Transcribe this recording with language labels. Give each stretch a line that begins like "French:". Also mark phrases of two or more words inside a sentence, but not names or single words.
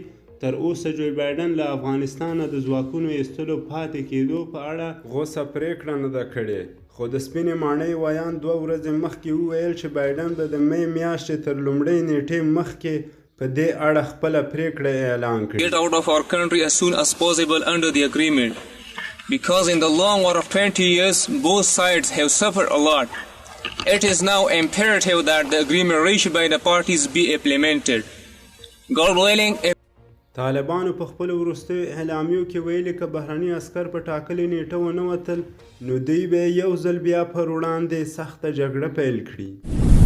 Pashto: تر اوسه جو بایډن له افغانستانه د ځواکونو ایستلو پاتې کېدو په اړه غوسه پرېکړه نه ده کړې، خو د سپینې ماڼۍ ویان 2 ورځې مخکې وویل چې بایډن به د مې میاشتې تر لومړۍ نیټې مخکې په دې اړه خپله پرېکړه اعلان کړي.
English: Get out of our country as soon as possible under the agreement, because in the long war of 20 years both sides have suffered a lot. It is now imperative that the agreement reached by the parties be implemented. God willing.
Pashto: طالبانو په خپلو وروستیو اعلامیو کې ویلي که بهرني عسکر په ټاکلې نیټه ونه وتل نو دوی به یو ځل بیا پر وړاندې سخته جګړه پیل کړي.